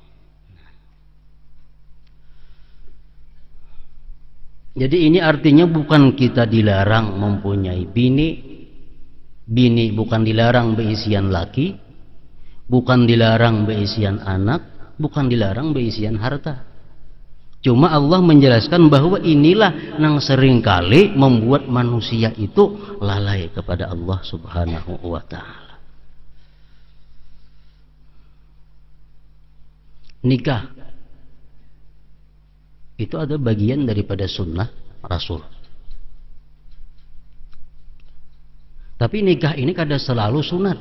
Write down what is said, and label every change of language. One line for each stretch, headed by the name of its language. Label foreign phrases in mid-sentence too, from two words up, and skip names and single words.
Indonesian: Jadi ini artinya bukan kita dilarang mempunyai bini.
Banjar: Bini bukan dilarang beisian laki, bukan dilarang beisian anak, bukan dilarang beisian harta.
Indonesian: Cuma Allah menjelaskan bahwa inilah yang seringkali membuat manusia itu lalai kepada Allah
Arabic: سبحانه وتعالى.
Indonesian: Nikah itu ada bagian daripada sunnah Rasul.
Banjar: Tapi nikah ini kada selalu sunat.